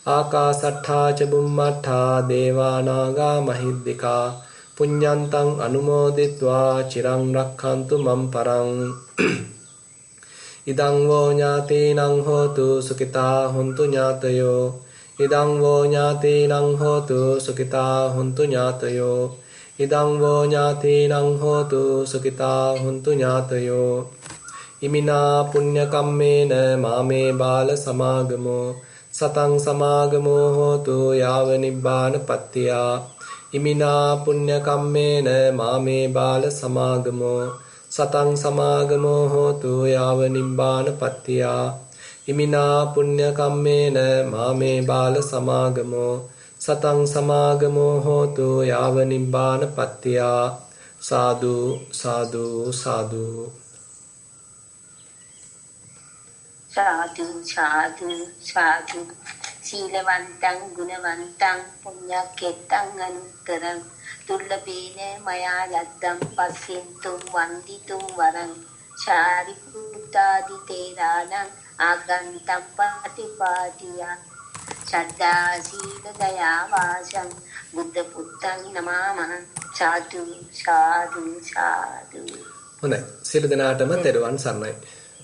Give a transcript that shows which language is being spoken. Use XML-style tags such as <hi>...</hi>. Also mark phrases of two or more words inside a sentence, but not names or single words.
<pi>ආකාසට්ඨා ච බුම්මට්ඨා දේවා නාග මහිද්దికා පුඤ්ඤන්තං අනුමෝදිත්වා චිරං රක්ඛන්තු මම් පරං ඉදං වෝ ඥාතීනං හෝතු සුඛිතා හොන්තු ඥාතයෝ ඉදං වෝ ඥාතීනං හෝතු සුඛිතා හොන්තු ඥාතයෝ ඉදං වෝ ඥාතීනං හෝතු සුඛිතා හොන්තු ඥාතයෝ ඉමිනා පුඤ්ඤ කම්මේන මාමේ බාල සමාගමෝ සතං සමාගමෝ හෝතු යාව නිබ්බාන පත්තියා ඉමිනා පුඤ්ඤ කම්මේන මාමේ බාල සමාගමෝ සතං සමාගමෝ හෝතු යාව නිබ්බාන පත්තියා ඉමිනා පුඤ්ඤ කම්මේන මාමේ බාල සමාගමෝ සතං සමාගමෝ හෝතු යාව නිබ්බාන පත්තියා සාදු සාදු සාදු සාදු සාදු සාදු සීලවන්තං ගුණවන්තං පුඤ්ඤක්ඛෙත්තං අනුත්තරං දුර්ලභේන මයා ලද්දං පස්සෙන්තුම් වන්දිතුම් වරං චාරිපුත්තාදි තේරාණං ආගන්තං පටිපාටියං සද්ධා සීල දයා වාසං බුද්ධ පුත්තං නමාමහ සාදු සාදු සාදු.</pi> <si>හොඳයි. සියලු දෙනාටම තෙරුවන් සරණයි.</si>